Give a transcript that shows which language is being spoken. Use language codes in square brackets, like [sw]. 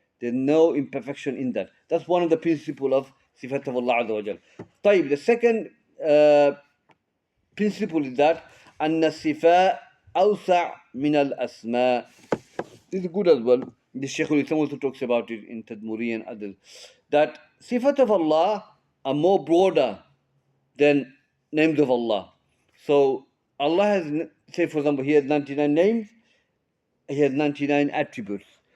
[en] There's no imperfection in that. That's one of the principles of sifat of Allah Azza wa Jal. [ar] طيب, [en] the second principle is that [ar] أن الصفات أوسع من الأسماء. [en] This is good as well. The shaykhul also talks about it in Tadmuri and others. That sifat of Allah are more broader than names of Allah. So Allah has, say for example, He has 99 names, He has 99 attributes.